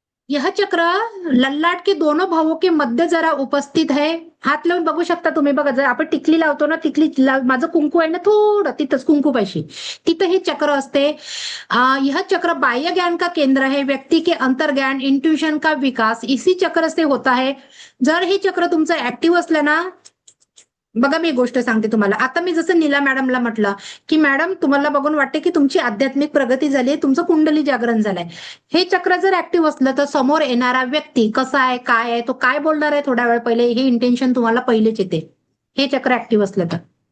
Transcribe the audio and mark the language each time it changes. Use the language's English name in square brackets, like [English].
[Hindi] यह चक्र ललाट के दोनों भावों के मध्य जरा उपस्थित है. [Marathi] हात लावून बघू शकता तुम्ही. बघा, जर आपण टिकली लावतो ना, माझं कुंकू आहे ना थोडं तिथंच कुंकू पाशी, तिथं हे चक्र असते. [Hindi] यह चक्र बाह्य ज्ञान का केंद्र है. व्यक्ती के अंतर्ज्ञान, इंट्यूशन का विकास इसी चक्र से होता है. [Marathi] जर हे चक्र तुमचं ऍक्टिव्ह असलं ना, बघा मी गोष्ट सांगते तुम्हाला. आता मी जसं नीला मॅडमला म्हटलं की मॅडम तुम्हाला बघून वाटते की तुमची आध्यात्मिक प्रगती झाली, तुमचं कुंडली जागरण झालंय. हे चक्र जर ऍक्टिव्ह असलं तर समोर येणारा व्यक्ती कसा आहे, काय आहे, तो काय बोलणार आहे थोड्या वेळ पहिले, हे इंटेन्शन तुम्हाला पहिलेच येते हे चक्र ऍक्टिव्ह असलं तर.